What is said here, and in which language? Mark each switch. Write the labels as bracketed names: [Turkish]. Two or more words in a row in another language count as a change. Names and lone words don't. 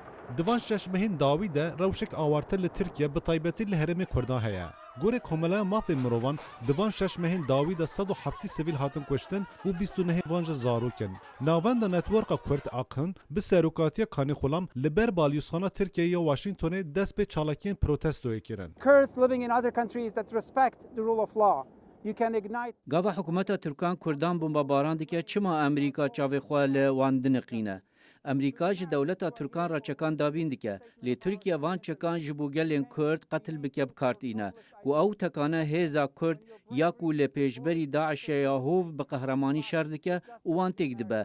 [Kurdish] Divan şeşmehên dawî de rewşek awarte li Tirkiye bi taybetî li Herêmê Kurdan heye. Gorê komela mafên mirovan divan şeşmehên dawî de 170 sivîl hatin kuştin û 29 van ji zarokin. Navenda networka Kurd Akin bi serokatiya Kanîxulam li ber balyosxana Tirkiyeyê Washingtonê dest pê çalakiyên protestoyê kirin. [English] Kurds living in other countries that respect the rule of law. You can ignite. [Kurdish] Gava hikûmeta Tirkan Kurdan bombabaran dike çima Amerîka çavê xwe li wan diniqîne. Amerîka ji dewleta Tirkan re çekan dabîn dike. Lê Tirkiye van çekan ji bo gelên Kurd qetil bike bikartîne. Ku ew tekane hêza Kurd ya ku li pêşberî Daişê ya hov bi qehremanî şer dike û wan têk dibe.